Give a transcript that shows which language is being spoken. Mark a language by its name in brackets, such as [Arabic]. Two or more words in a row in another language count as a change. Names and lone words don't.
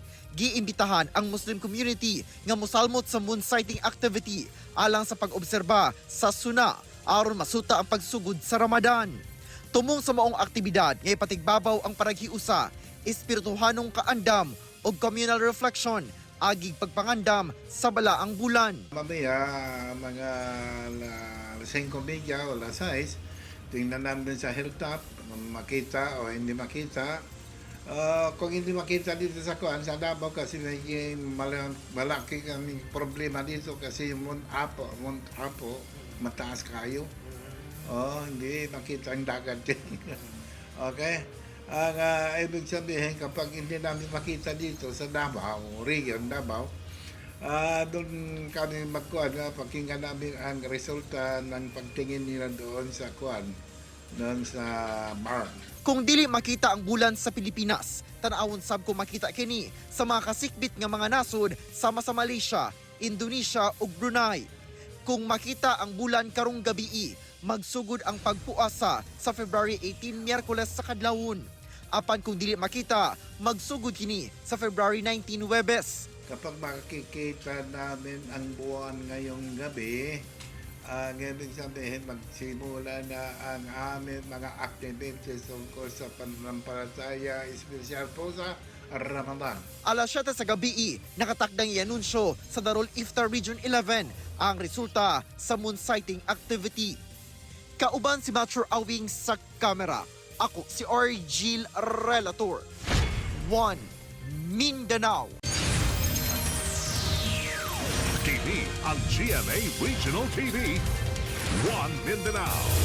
[Cebuano] Giimbitahan ang Muslim community nga mosalmot sa [English] moon sighting activity [Cebuano] alang sa pag-obserba sa suna aron masuta ang pagsugod sa Ramadan. Tumong sa maong aktibidad nga ipatigbabaw ang paraghiusa, espirituhanong kaandam o [English] communal reflection [Cebuano] agig pagpangandam sa balaang bulan. [Filipino] Mamaya mga 5:30 o 6, tingnan namin sa hilltop, makita o hindi makita. Kung hindi makita dito sa kuan sa Davao kasi may malaki kaming problema dito kasi Mount Apo mataas kayo. Hindi makita ang dagat. Okay? Ang ibig sabihin kapag hindi namin makita dito sa Davao, region Davao, doon kami magkuhan, pakinggan namin ang resulta ng pagtingin nila doon sa kuhan, doon sa bar. [Cebuano] Kung dili makita ang bulan sa Pilipinas, tanawon sab ko makita kini sa mga kasikbit nga mga nasod sama sa Malaysia, Indonesia ug Brunei. Kung makita ang bulan karong gabii, magsugod ang pagpuasa sa February 18 Miyerkules sa kadlawon. Apan kung dili makita, magsugod kini sa February 19 Huwebes. [Filipino] Kapag makikita namin ang buwan ngayong gabi, ang ibig sabihin magsimula na ang aming mga activities tungkol sa pananampalataya, espesyal po sa Ramadan. [Cebuano] Alas 7 sa gabi, nakatakdang i-anunsyo sa Darul Iftar Region 11 ang resulta sa [English] moon sighting activity. [Cebuano] Kauban si Matthew Awing sa kamera. Ako si Argil Relator. 1 Mindanao. Kini ang GMA Regional TV. 1 Mindanao.